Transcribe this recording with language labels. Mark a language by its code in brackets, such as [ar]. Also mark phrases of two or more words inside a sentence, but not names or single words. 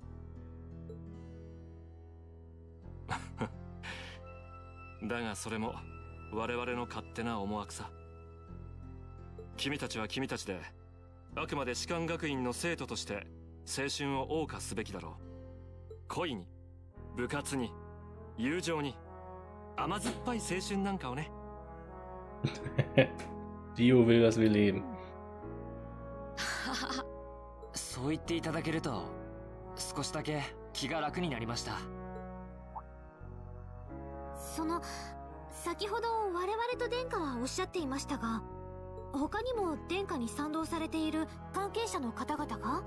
[ja] だがそれも我々の勝手な思惑さ。君たちは君たちであくまで士官学院の生徒として青春を謳歌すべきだろう。恋に、部活に、友情に、甘酸っぱい青春なんかをね。 [de] Dio will, dass wir leben. [ja] そう言っていただけると少しだけ気が楽になりました。先ほど我々と殿下はおっしゃっていましたが、他にも殿下に賛同されている関係者の方々が？